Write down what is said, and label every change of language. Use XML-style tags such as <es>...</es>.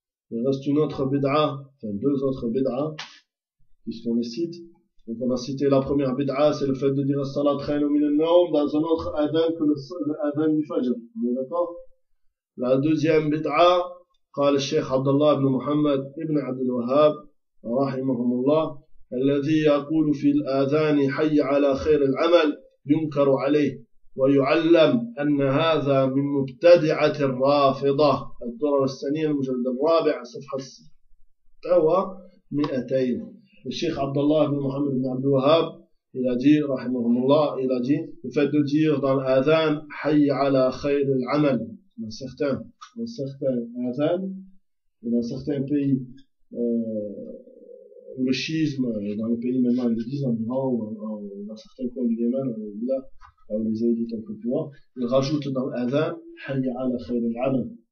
<fr>Il reste une autre Bid'a, enfin deux autres Bid'a. Puisqu'on les cite. Donc, on a cité la première bid'a, c'est le fait de dire As-salat khayru min an-nawm dans un autre adhan que l'adhan du Fajr. On est d'accord?</fr> <ar>La deuxième bid'a, قال الشيخ عبد الله بن محمد ابن عبد الوهاب رحمهم الله الذي يقول في الاذان حي على خير العمل ينكر عليه ويعلم ان هذا من مبتدعة الرافضة. الدرر الثانية المجلد الرابع صفحة 200.</ar> <fr>Le Cheikh Abdallah ibn Muhammad ibn Abdul Wahhab, il a dit, rahimahumullah, il a dit, le fait de dire dans l'adhan, hayy ala khayr al-amal, dans certains adhan, et dans certains pays, où le schisme, dans les pays maintenant, ils le disent en Iran, ou dans certains coins du Yémen, là, où les élites ont le pouvoir, ils rajoutent dans l'adhan, hayy ala khayr al-amal.</fr>